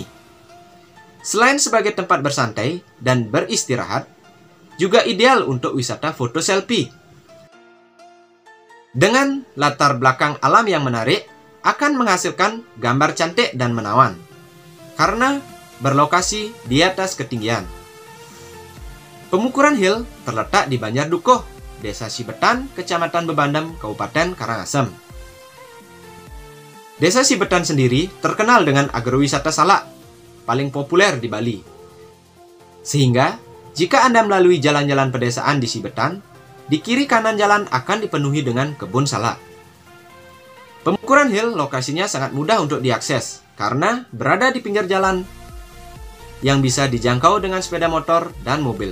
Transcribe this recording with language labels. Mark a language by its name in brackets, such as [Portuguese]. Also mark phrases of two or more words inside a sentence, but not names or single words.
[Indonesian] Selain sebagai tempat bersantai dan beristirahat, juga ideal untuk wisata foto selfie. Dengan latar belakang alam yang menarik, akan menghasilkan gambar cantik dan menawan karena berlokasi di atas ketinggian. Pemukuran Hill terletak di Banjar Dukuh, Desa Sibetan, Kecamatan Bebandem, Kabupaten Karangasem. Desa Sibetan sendiri terkenal dengan agrowisata salak paling populer di Bali. Sehingga, jika Anda melalui jalan-jalan pedesaan di Sibetan, di kiri kanan jalan akan dipenuhi dengan kebun salak. Pemukuran Hill lokasinya sangat mudah untuk diakses karena berada di pinggir jalan yang bisa dijangkau dengan sepeda motor dan mobil.